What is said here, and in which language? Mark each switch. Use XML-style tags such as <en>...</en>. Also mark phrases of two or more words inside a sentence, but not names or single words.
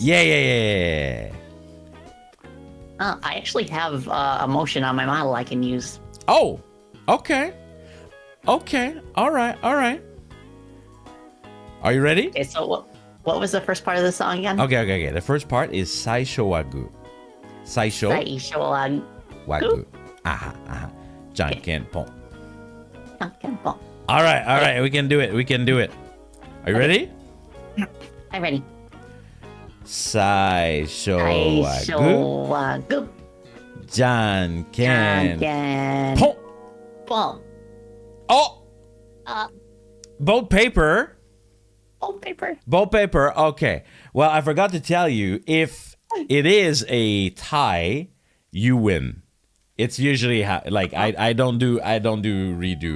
<en>Yeah. I actually have a motion on my model I can use. Oh, okay. All right. Are you ready? Okay, so what was the first part of the song again? Okay. The first part is</en> <ja>最初はグー. 最初はグー. Aha. じゃんけんぽん. じゃんけんぽん.</ja> <en>All right. We can do it. Are you ready? I'm ready.</en> <ja>最初はグー. Janken Pon.</ja> <en>Oh! Both paper. Both paper. Okay. Well, I forgot to tell you, if it is a tie, you win. It's usually like I don't do redo.</en>